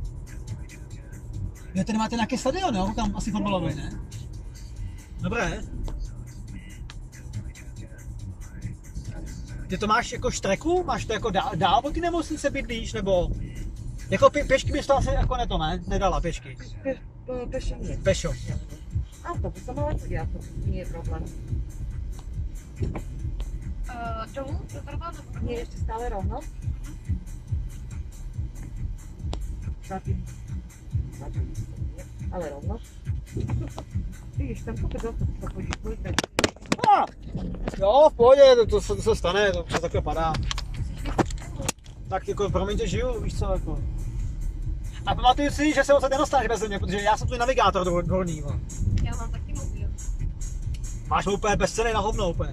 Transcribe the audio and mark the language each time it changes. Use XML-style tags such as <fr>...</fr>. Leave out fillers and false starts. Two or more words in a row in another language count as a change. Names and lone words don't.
<cs>Vy tady máte nějaký stadion, jo? Tam asi fotbalový, ne? Dobré. Ty to máš jako štreku? Máš to jako dál od ty nemocnice bydlíš, nebo... Jako pěšky bys to asi jako ne? Nedala pěšky.</cs> <sk>Pešo nie. Pešo. Autobusom, ale to nie je problém.</sk> <cs>Dolů? Doprava?</cs> <sk>Nie je ešte stále rovno? Zatím. Ale rovno. Vidíš, tam kopec autobus,</sk> <cs>to chodíš, pojďte. Jo, v pohodě, to se stane, to přes takhle padá. Tak jako promiňte, žiju, víš co, jako. A pamatuju si, že se odsaď nedostaneš bez mě, protože já jsem tvůj navigátor dvorní. Já mám taky mobil. Máš ho úplně bezcenný na hovno úplně.</cs>